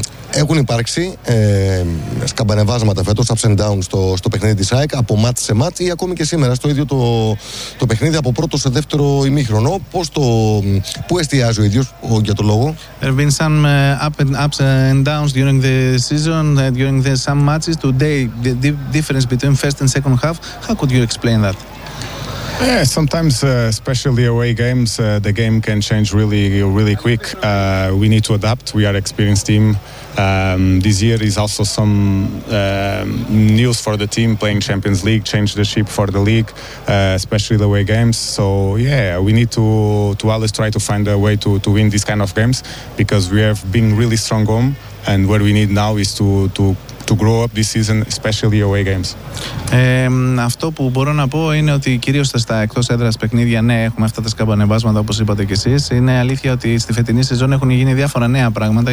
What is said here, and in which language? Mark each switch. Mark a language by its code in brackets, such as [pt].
[el] Έχουν υπάρξει σκαμπανεβάσματα φέτος, [en] ups and downs [el] στο παιχνίδι της ΑΕΚ, από μάτς σε μάτς ή ακόμη και σήμερα στο ίδιο το παιχνίδι, από πρώτο σε δεύτερο ημίχρονο. Πού εστιάζει ο ίδιος για το λόγο? [en] There have been some ups and downs during the season, during the some matches. Today, the difference between first and second half, how could you explain that? Yeah, sometimes, especially away games, the game can change really, really quick. We need to adapt. We are an experienced team. This year is also some news for the team, playing Champions League, change the ship for the league, especially the away games. So yeah, we need to always try to find a way to win these kind of games, because we have been really strong home, and what we need now is to grow up this season, especially away games. [el] Αυτό που μπορώ να πω είναι ότι κυρίως στα εκτός έδρας παιχνίδια, ναι, έχουμε αυτά τα σκαμπανεβάσματα όπως είπατε κι εσείς. Είναι αλήθεια ότι στη φετινή σεζόν έχουν γίνει διάφορα νέα πράγματα.